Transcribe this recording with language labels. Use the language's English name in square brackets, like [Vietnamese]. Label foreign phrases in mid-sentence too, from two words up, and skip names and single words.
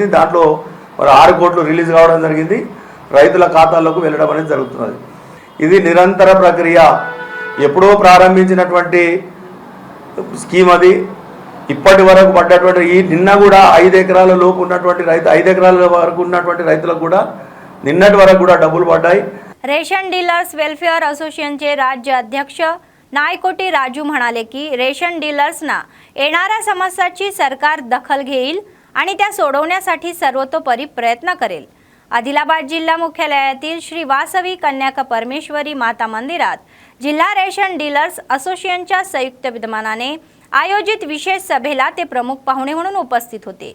[Telugu] దాంట్లో మరి 6 కోట్లు రిలీజ్ కావడం జరిగింది, రైతుల ఖాతాల్లోకి వెళ్ళడం అనేది జరుగుతున్నది. ఇది నిరంతర ప్రక్రియ. ఎప్పుడో ప్రారంభించినటువంటి స్కీమ్ అది. ఇప్పటి వరకు పడ్డటువంటి నిన్న కూడా 5 ఎకరాల లోపు ఉన్నటువంటి 5 ఎకరాల వరకు ఉన్నటువంటి రైతులకు కూడా నిన్నటి వరకు కూడా డబ్బులు पड्डाई. [Marathi] रेशन डीलर्स वेलफेअर असोसिएशनचे राज्य अध्यक्ष नायकोटी राजू म्हणाले की रेशन डीलर्सना येणाऱ्या समस्याची सरकार दखल घेईल आणि त्या सोडवण्यासाठी सर्वतोपरी प्रयत्न करेल. आदिलाबाद जिल्हा मुख्यालयातील श्री वासवी कन्याका परमेश्वरी माता मंदिरात जिल्हा रेशन डीलर्स असोसिएशनच्या संयुक्त विद्यमानाने आयोजित विशेष सभेला ते प्रमुख पाहुणे म्हणून उपस्थित होते.